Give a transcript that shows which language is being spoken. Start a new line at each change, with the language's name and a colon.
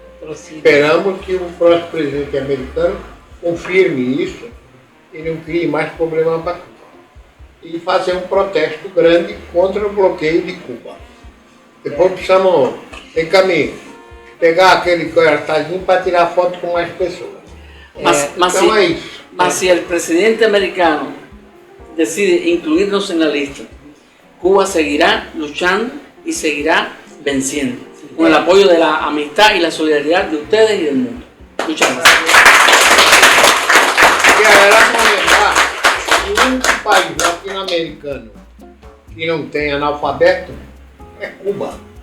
Portuguese: Esperamos que o próximo presidente americano confirme isso e não crie mais problema para Cuba. E fazer um protesto grande contra o bloqueio de Cuba. Depois precisamos, tem caminho, pegar aquele cartazinho para tirar foto com mais pessoas. Então é isso.
Spanish: Mas si el presidente americano decide incluirnos en la lista, Cuba seguirá luchando y seguirá venciendo, con el apoyo de la amistad y la solidaridad de ustedes y del mundo. Muchas gracias.
Portuguese: Queremos lembrar que o único país latino-americano que não tem analfabeto é Cuba.